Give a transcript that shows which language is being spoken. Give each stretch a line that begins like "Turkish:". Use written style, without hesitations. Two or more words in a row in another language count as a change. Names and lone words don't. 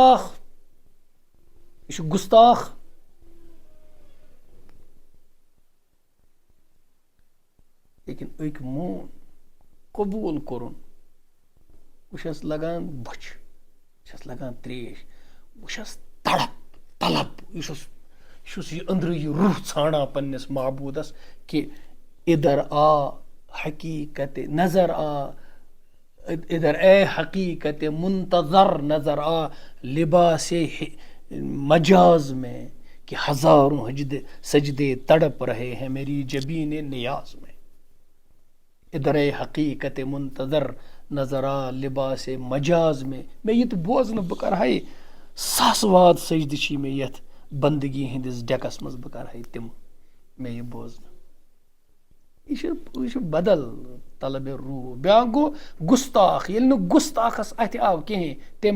Kashmiri: گُستاخ لیکن أکۍ مون قبوٗل کوٚرُن بہٕ چھس لگان بۄچھِ چھس لگان تریش بہٕ چھس طلب یہِ چھُس یہِ أنٛدرٕ یہِ روح ژھانڈان پننِس معبوٗدس کہِ
Urdu: اِدھر آ حقیٖقت نظر آ ادھر اے حقیقت منتظر نظر آ لباس مجاز میں کہ ہزاروں سجدے تڑپ رہے ہیں میری جبین نیاز میں ادھر اے حقیقت منتظر نظر آ لباس مجاز میں
Kashmiri: مےٚ یہِ تہِ بوزنہٕ بہٕ کرٕ ہا ساسہٕ واد سجدٕ چھی مےٚ یتھ بندگی ہٕنٛدِس ڈیکس منٛز بہٕ کرٕ ہا تِم مےٚ یہِ بوزنہٕ یہِ چھُ بدل طلبِ روح بیٛاکھ گوٚو گُستاخ ییٚلہِ نہٕ گُستاخس اتھِ آو کِہیٖنۍ تٔمۍ